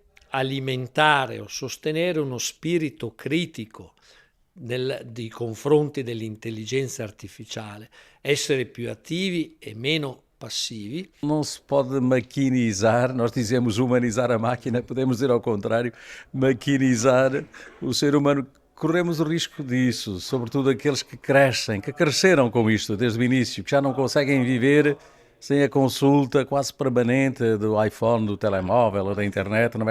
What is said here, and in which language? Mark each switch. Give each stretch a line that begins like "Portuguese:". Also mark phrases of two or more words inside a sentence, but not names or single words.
Italian: alimentare o sostenere uno spirito critico di confronti dell'intelligenza artificiale, essere più attivi e meno passivi.
Portuguese: Não se pode maquinizar, nós dizemos humanizar a máquina, podemos dizer ao contrário, maquinizar o ser humano corremos o risco disso, sobretudo aqueles que cresceram com isto desde o início, que já não conseguem viver sem a consulta quase permanente do iPhone, do telemóvel ou da internet, não é?